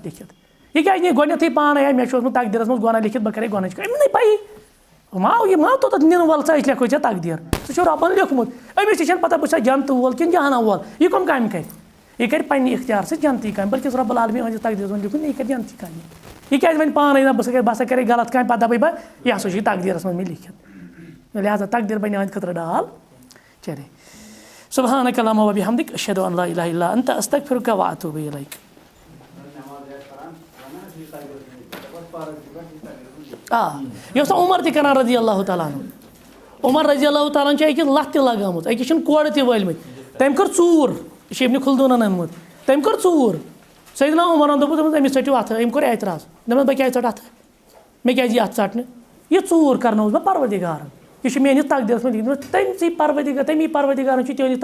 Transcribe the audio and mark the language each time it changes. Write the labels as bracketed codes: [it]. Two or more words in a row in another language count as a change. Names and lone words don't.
[ks] لیکھِتھ یہِ کیٛازِ نی گۄڈنٮ۪تھٕے پانَے ہے مےٚ چھُ اوسمُت تقدیٖرَس منٛز گۄناہ لیکھِتھ بہٕ کَرے گۄنہٕچ کٲم أمِس نَے پَیی یہِ ما توٚتَتھ نِنہٕ وَل ژٕ أسۍ لیکھوے ژےٚ تقدیٖر سُہ چھُ رۄبَن لیوٚکھمُت أمِس تہِ چھَنہٕ پَتہ بہٕ چھُسا جنتہٕ وول کِنہٕ جہنم وول یہِ کٕم کامہِ کَرِ یہِ کَرِ پنٛنہِ اختیار سۭتۍ جنتی کامہِ بلکہِ [ar] رۄب العالمیٖن [ks] أنٛدِس تقدیٖرَس منٛز لیوٚکھمُت یہِ کَرِ جنتی کامہِ یہِ کیٛازِ وَنہِ پانَے نہ بہٕ ہسا کَرے غلط کامہِ پَتہٕ دَپَے بہٕ یہِ ہسا چھُ یہِ تقدیٖرَس منٛز مےٚ لیکھِتھ لہٰذا تقدیٖر بَنہِ أہٕنٛدِ خٲطرٕ ڈال چلے [ar] سبحانک اللہُمَّ و بِحمدک اشہدُ ان لا الہ الا انت استغفرک و اتوب الیک [ks] یہِ اوس نہ عمر تہِ کَران [ar] رضی اللہ تعالیٰ عنہ [ks] عمر [ar] رضی اللہ تعالیٰ [ks] ہن چھِ أکِس لَتھ تہِ لگٲمٕژ أکِس چھِنہٕ کورِ تہِ وٲلمٕتۍ تٔمۍ کٔر ژوٗر یہِ چھِ اِبنِ خلدوٗنن اوٚنمُت تٔمۍ کٔر ژوٗر سیدنا عمرن دوٚپُس أمِس ژٔٹِو اَتھٕ أمۍ کوٚر اعتراض دوٚپمَس بہٕ کیٛازِ ژَٹہٕ اَتھٕ مےٚ کیٛازِ یی اَتھٕ ژَٹنہٕ یہِ ژوٗر کَرنووُس بہٕ پروردِگارن یہِ چھُ میٲنِس تقدیٖرَس منٛز لیکھمُت تٔمی پروردِگارن چھُ چٲنِس